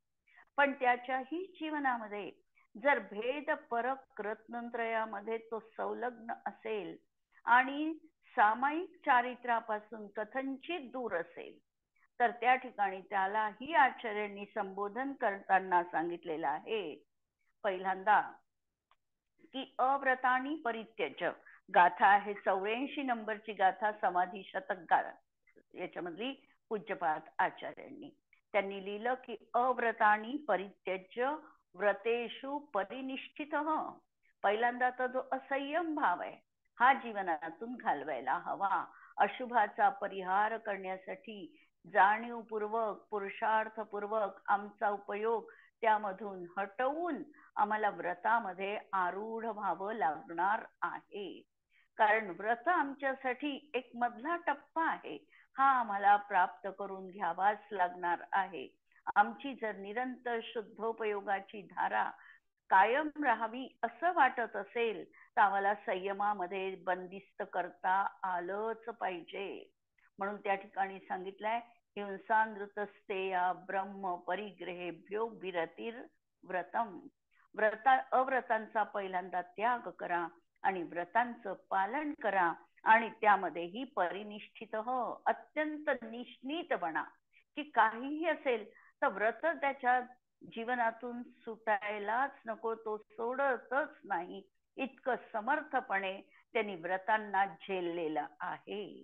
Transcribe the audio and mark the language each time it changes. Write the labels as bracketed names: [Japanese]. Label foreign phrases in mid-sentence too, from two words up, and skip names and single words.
[Marathi] पण त्याच्याही जीवनामध्ये जर भेद परक रत्नत्रयामध्ये तो संलग्न असेल आणि सामायिक चारित्र्यापासून कथनचित दूर असेल, तर त्या ठिकाणी त्यालाही आचार्यांनी संबोधन करताना सांगितलेलं आहे। पहिल्यांदा की [Sanskrit] अव्रतानी परित्यज्य, [Marathi] गाथा आहे 84 नंबरची गाथा, समाधी शतक याच्यामधली पूज्यपाद आचार्यांनी. त्यांनी लिहिलं की [Sanskrit] अव्रतानी परित्यज्य व्रतेषु परिनिष्ठित. [Marathi] पहिल्यांदा तर जो असंयम भाव आहे हा जीवनातून घालवायला हवा. अशुभाचा परिहार करण्यासाठी जाणीवपूर्वक पुरुषार्थपूर्वक आमचा उपयोग त्यामधून हटवून आम्हाला व्रतामध्ये आरूढ व्हावं लागणार आहे. कारण व्रत आमच्यासाठी एक मधला टप्पा आहे, हा आम्हाला प्राप्त करून घ्यावाच लागणार आहे. आमची जर निरंतर शुद्धोपयोगाची धारा कायम राहावी असं वाटत असेल तर आम्हाला संयमामध्ये बंदिस्त करता आलंच पाहिजे. म्हणून त्या ठिकाणी सांगितलंय [Sanskrit] हिंसानृतस्तेया ब्रह्म परिग्रहेभ्यो विरतीर व्रतम. [Marathi] अव्रतांचा पहिल्यांदा त्याग करा आणि व्रतांचं पालन करा आणि त्यामध्येही परिनिष्ठित अत्यंत निष्णित बना. की काहीही असेल तर व्रत त्याच्या जीवनातून सुटायलाच नको, तो सोडतच नाही, इतकं समर्थपणे त्यांनी व्रतांना झेललेलं आहे.